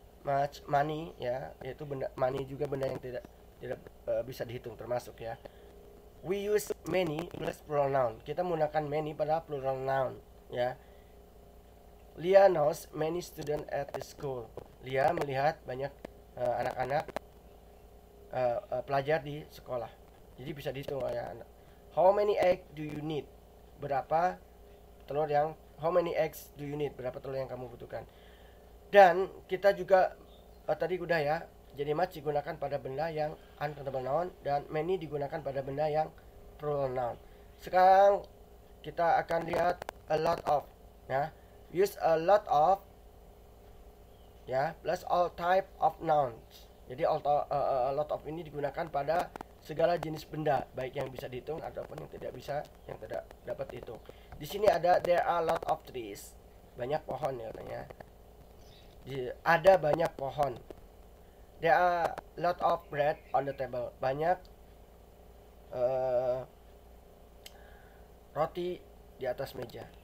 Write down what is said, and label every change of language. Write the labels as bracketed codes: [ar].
[id] much money ya, yaitu benda money juga benda yang tidak bisa dihitung termasuk ya. [en] We use many plus plural noun. [id] Kita menggunakan many pada plural noun ya. [en] Lia knows many students at the school. [id] Lia melihat banyak anak-anak pelajar di sekolah. Jadi bisa dihitung ya. [en] How many eggs do you need? [id] Berapa telur yang [en] how many eggs do you need? [id] Berapa telur yang kamu butuhkan? Dan kita juga tadi udah ya. Jadi much digunakan pada benda yang uncountable noun dan many digunakan pada benda yang plural noun. Sekarang kita akan lihat a lot of ya. [en] Use a lot of ya plus all type of nouns. [id] Jadi a lot of ini digunakan pada segala jenis benda, baik yang bisa dihitung ataupun yang tidak bisa, yang tidak dapat dihitung. Di sini ada [en] there are a lot of trees. [id] Banyak pohon ya katanya. Ada banyak pohon. [en] There are a lot of bread on the table. [id] Banyak roti di atas meja.